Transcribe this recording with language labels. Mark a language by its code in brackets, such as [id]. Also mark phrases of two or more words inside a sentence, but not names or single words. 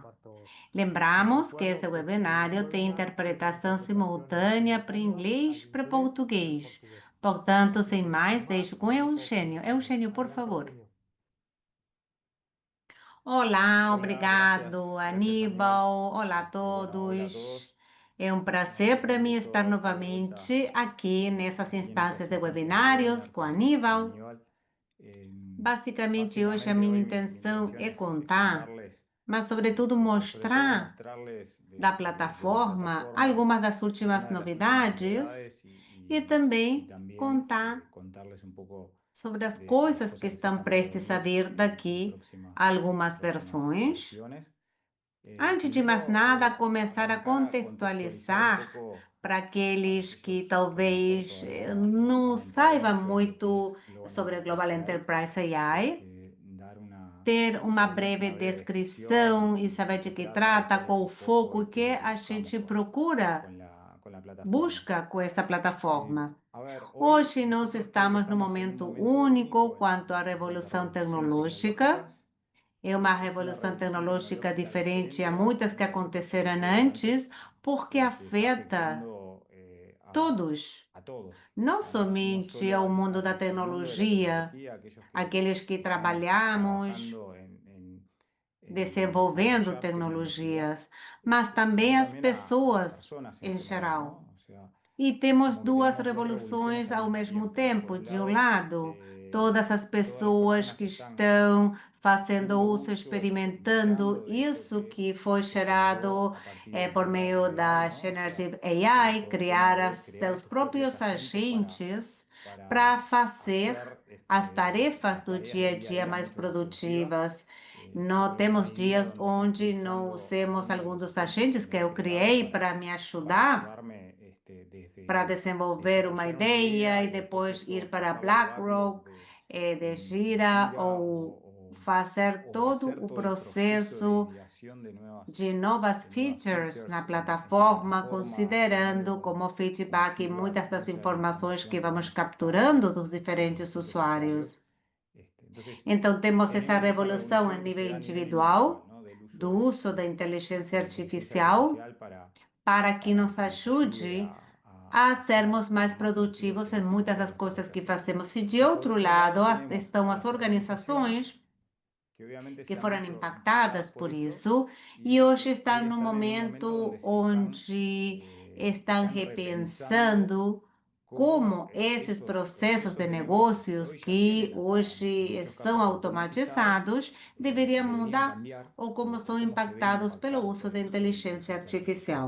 [pt] Lembramos que esse webinário tem interpretação simultânea para inglês e para português. Portanto, sem mais, deixo com Eugênio. Eugênio, por favor. Olá, [es] Hola, [pt] obrigado, [es] gracias Aníbal. [pt] Aníbal. Olá a [es] Hola, hola a [pt] todos. [es] todos. [pt] É um prazer para mim estar novamente aqui nessas [es] Aquí en estas [pt] instâncias de [es] instancias de [pt] webinários [es] webinar [pt] com [es] con [pt] Aníbal. [es] Aníbal. [pt] Basicamente, hoje a [es] Básicamente [pt] minha [es] hoy mi [pt] intenção [es] intención [pt] é [es] es [pt] contar, [es] contarles, [pt] mas sobretudo [es] pero sobre todo [pt] mostrar [es] mostrarles [pt] da [es] de la [pt] plataforma [es] plataforma [pt] algumas das [es] algunas [pt] últimas [es] de las últimas [pt] novidades [es] novedades [pt] e [es] y [pt] também [es] también [pt] contar [es] contarles un poco [pt] sobre as [es] de las [pt] coisas que [es] cosas que se [pt] estão [es] están por [pt] prestes a [es] venir [pt] vir [es] en [pt] daqui a [es] en [pt] algumas [es] próximas [pt] versões. [es] versiones. [pt] Antes de mais [es] Primero, [pt] nada, começar a [es] arrancar a contextualizar un [pt] contextualizar [es] poco [pt] para [es] para [pt] aqueles que [es] aquellos que a lo mejor [pt] talvez [es] todavía [pt] não [es] no han entrado [pt] saibam [es] mucho en lo que [pt] muito [es] es Global [pt] sobre Global Enterprise AI, [es] Enterprise AI, [pt] dar ter uma [es] darles [pt] breve [es] una breve descripción [pt] descrição e [es] y de [pt] saber de [es] qué [pt] que [es] trata y [pt] trata, [es] cuál es [pt] qual o [es] el foco [pt] foco [es] y [pt] e [es] qué es [pt] que [es] lo que [pt] a [es] buscamos [pt] gente procura, [es] con la plataforma. [pt] busca com essa plataforma. [es] A ver, hoy [pt] Hoje nós [es] nosotros creo que [pt] estamos num [es] estamos en un [pt] momento [es] momento [pt] único [es] único [pt] quanto à [es] en cuanto a [pt] revolução [es] revoluciones [pt] tecnológica. [es] tecnológicas. [pt] É uma [es] Es una [pt] revolução [es] revolución [pt] tecnológica [es] tecnológica [pt] diferente a [es] diferente a [pt] muitas que [es] muchas otras que [pt] aconteceram [es] ocurrieron antes [pt] antes, porque [es] porque está [pt] afeta [es] afectando [pt] todos, [es] a todos, [pt] o não [es] sea, no [pt] somente [es] solo [pt] ao mundo da [es] al mundo de la [pt] tecnologia, [es] tecnología, aquellos [pt] aqueles que [es] que estamos [pt] trabalhamos [es] trabajando en [pt] desenvolvendo [es] desarrollar tecnología, [pt] tecnologias, mas também [es] sino [pt] as [es] también a las [pt] pessoas [es] personas en [pt] em [es] general, [pt] geral. [es] ¿no? O sea, [pt] E [es] es [pt] temos [es] como que [pt] duas [es] tenemos dos revoluciones [pt] revoluções [es] al [pt] ao [es] mismo [pt] mesmo [es] tiempo, ¿no? Por [pt] tempo. [es] un [pt] De um [es] lado, [pt] lado, todas as [es] todas las [pt] pessoas [es] personas [pt] que [es] que están [pt] estão fazendo [es] haciendo [pt] uso, [es] uso, [pt] experimentando [es] experimentando de esto [pt] isso que foi [es] que generó [pt] gerado [es] a partir del [pt] por meio [es] Generative AI, [pt] da [es] ¿no? O sea, [pt] Generative AI, [es] todo el tema [pt] criar [es] de crear [pt] seus [es] estos propios [pt] próprios agentes [es] agentes para [pt] para fazer [es] hacer [pt] as tarefas [es] las [pt] do [es] tareas [pt] dia a [es] del día a [pt] dia [es] día [pt] mais [es] mucho más productivas. [pt] produtivas. [es] Yo [pt] Não [es] veo una [pt] temos [es] idea [pt] dias [es] donde [pt] onde [es] estoy [pt] não [es] usando [pt] usemos [es] algunos de [pt] alguns [es] los [pt] dos [es] agentes [pt] agentes [es] que [pt] que [es] me he [pt] eu [es] creado [pt] criei para me [es] para [pt] ajudar [es] ayudarme [pt] para [es] desde [pt] desenvolver uma [es] desarrollar una [pt] ideia [es] idea [pt] e [es] y después [pt] depois ir [es] eso [pt] para [es] pasarlo al backlog [pt] BlackRock, de [es] de [pt] Gira, [es] Gira [pt] ou fazer o todo [es] hacer [pt] o [es] todo el proceso de [pt] processo [es] ideación [pt] de novas [es] de nuevas [pt] features na [es] features en la [pt] plataforma, [es] plataforma, [pt] considerando [es] tomando [pt] como [es] como [pt] feedback [es] feedback [pt] muitas das [es] mucha de la [pt] informações que [es] información que [pt] vamos [es] hemos captado [pt] capturando dos [es] de [pt] diferentes [es] distintos usuarios. [pt] usuários. [es] Entonces, [pt] Então, temos essa [es] tenemos esa [pt] revolução a [es] revolución que se [pt] nível [es] da a nivel individual, [pt] individual [es] ¿no? Del uso [pt] do uso da [es] de [pt] inteligência [es] la inteligencia [pt] artificial [es] artificial [pt] para que nos [es] para que nos ayude [pt] ajude a [es] a ser [pt] sermos mais [es] más productivos [pt] produtivos em [es] en [pt] muitas [es] todas [pt] das [es] las cosas [pt] coisas que [es] que hacemos. [pt] fazemos. E de [es] Y por [pt] outro [es] otro lado [pt] lado, [es] tenemos [pt] estão [es] a [pt] as [es] las organizaciones [pt] organizações [es] que obviamente [pt] que [es] se han [pt] foram [es] visto [pt] impactadas [es] impactadas por [pt] por [es] esto [pt] isso e [es] y [pt] hoje [es] hoy [pt] estão [es] no están en un momento donde [pt] momento [es] se [pt] onde estão [es] están repensando [pt] repensando [es] cómo [pt] como esses [es] esos [pt] processos [es] procesos [pt] de [es] de negocio que [pt] negócios [es] hoy ya [pt] que [es] tienen hasta en [pt] hoje [es] muchos [pt] são [es] casos automatizados [pt] automatizados deveriam [es] deberían [pt] mudar [es] cambiar [pt] ou como são [es] cómo se ven [pt] impactados pelo [es] impactados [pt] uso [es] por [pt] da [es] el uso de la [pt] inteligência [es] inteligencia artificial.